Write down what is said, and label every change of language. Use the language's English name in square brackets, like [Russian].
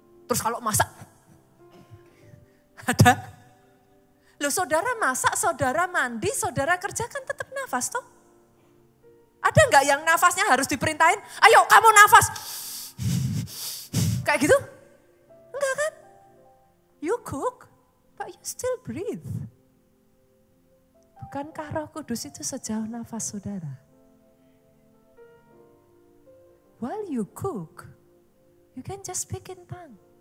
[Indonesian] Terus kalau masak, ada? Loh saudara masak, saudara mandi, saudara kerjakan tetap nafas toh? Ada enggak yang nafasnya harus diperintahin, ayo kamu nafas. Kayak gitu? Enggak kan? [English] You cook, but you still breathe. [Indonesian] Bukankah Roh Kudus itu sejauh nafas saudara? [English] While you cook, you can just speak in tongue.